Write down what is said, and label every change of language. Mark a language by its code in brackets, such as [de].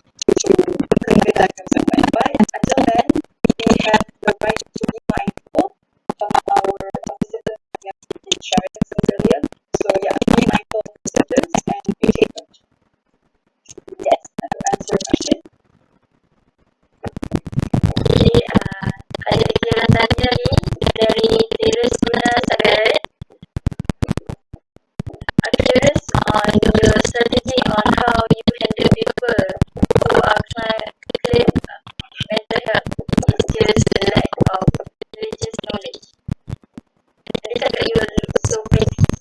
[en] But until then, we have the right to be mindful of the symptoms we have been sharing since earlier. So yeah, be mindful of the symptoms and be treatment. Yes, that will answer your question. [ms] Okay, ada kira tanya ni dari Teresa Sagaret. [en] I'm curious on your strategy on how you handle people who are claim mental health is just a lack of religious knowledge. [ms] Tadi cakap [en] you also bring